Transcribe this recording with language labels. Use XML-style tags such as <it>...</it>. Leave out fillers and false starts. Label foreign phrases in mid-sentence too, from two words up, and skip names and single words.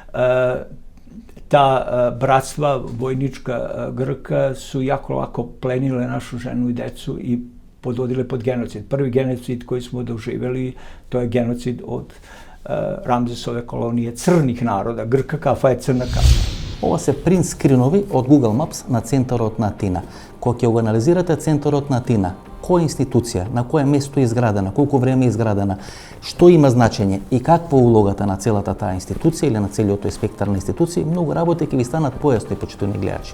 <sr>Ta bratstva vojnička Grka su jako lako plenile našu ženu i decu i podvodile pod genocid. Prvi genocid koji smo doživjeli, to je genocid od Ramzesove kolonije crnih naroda. Grka kafa je crna kafa.</sr> <mk>Ова се принт скринови од Google Maps на центарот на Атина. Кога ќе го анализирате центарот на Атина, која институција, на кое место е изградена, колку време е изградена, што има значење и каква е улогата на целата таа институција или на целиот тој спектар на институции, многу работи ќе ви станат појасни, почитувани гледачи.</mk>